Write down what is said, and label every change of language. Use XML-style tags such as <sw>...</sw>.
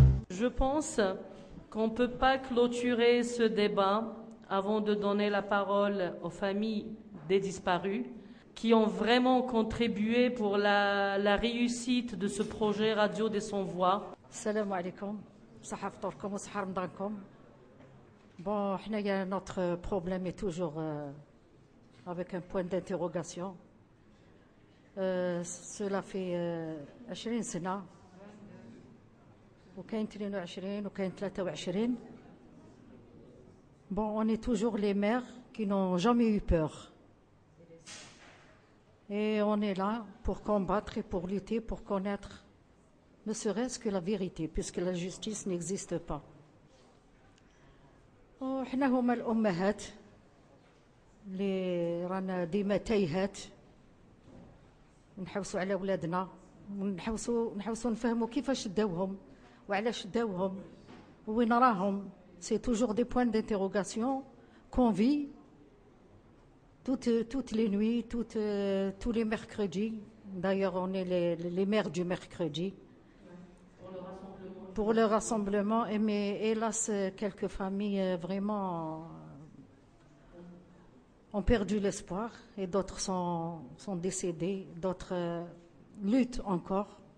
<fr>Je pense qu'on ne peut pas clôturer ce débat avant de donner la parole aux familles des disparus qui ont vraiment contribué pour la réussite de ce projet Radio des Sans-Voix.</fr> <ar>Salam alaikum, صحة فطوركم وصحة رمضانكم.</ar> <fr>Bon, notre problème est toujours avec un point d'interrogation. Cela fait</fr> <ar>20 سنة وكاين 22 وكاين 23.</ar> <fr>Bon, on est toujours les mères qui n'ont jamais eu peur. Et on est là pour combattre et pour lutter, pour connaître ne serait-ce que la vérité, puisque la justice n'existe pas.</fr> <ar>وحنا هما الأمهات اللي رانا ديما تايهات نحوسوا على ولادنا ونحوسوا نفهموا كيفاش داوهم وعلاش داوهم وين راهم.</ar> <fr>C'est toujours des points d'interrogation qu'on vit toutes les nuits, tous les mercredis. D'ailleurs, on est les mères du mercredi. Pour le rassemblement. Mais hélas, quelques familles vraiment ont perdu l'espoir et d'autres sont décédées, d'autres luttent encore.</fr>